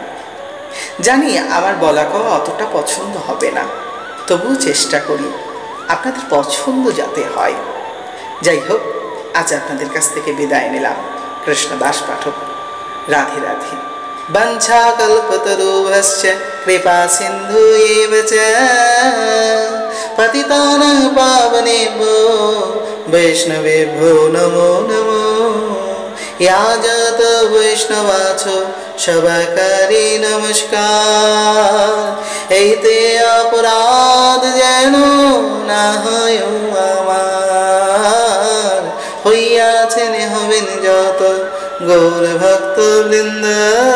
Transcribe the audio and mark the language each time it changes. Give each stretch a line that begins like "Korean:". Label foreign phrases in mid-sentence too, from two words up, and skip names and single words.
Bangla: জানি আমার বলা কওয়া অতটা পছন্দ হবে না, তবুও চেষ্টা করি আপনাদের পছন্দ যাতে হয়। যাই হোক, আজ আপনাদের কাছ থেকে বিদায় নিলাম।
Sanskrit: কৃষ্ণদাস পাঠক। রাধে রাধে। বঞ্ছা কল্পতরুভ্যশ্চ কৃপা সিন্ধু এব চ পতিতানাং পাবনেভ্যো বৈষ্ণবেভ্যো নমো নমো। या जात वैष्णवाছো সবাকারি নমস্কার।
Bangla: এইতে অপরাধ যেন না হয় আমার, হইয়াছেন হবেন যত গৌর ভক্ত বৃন্দ।